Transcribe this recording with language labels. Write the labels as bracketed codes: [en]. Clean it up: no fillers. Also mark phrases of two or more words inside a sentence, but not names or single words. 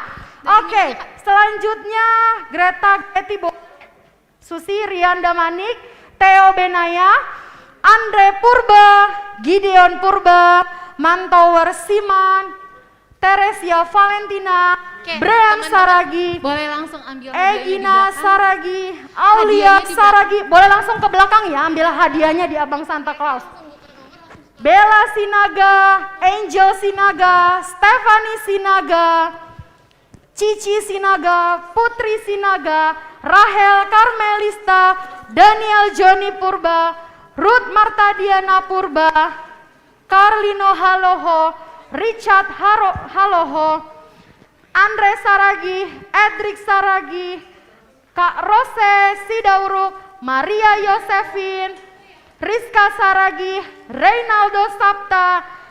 [id] Oke, selanjutnya Greta Getty, Susi Rian Damanik, Theo Benaya, Andre Purba, Gideon Purba, Mantower Siman, Teresia Valentina, Brian Saragi, boleh langsung ambil Egina Saragi, Aulia Saragi, boleh langsung ke belakang ya, ambil hadiahnya di Abang Santa Claus. Bella Sinaga, Angel Sinaga, Stephanie Sinaga, Cici Sinaga, Putri Sinaga, Rahel Karmelista, Daniel Joni Purba, Ruth Marta Diana Purba, Carlino Haloho, Richard Haloho, Andre Saragi, Edric Saragi, Kak Rose Sidauruk, Maria Yosefin, Rizka Saragi, Reynaldo Sapta,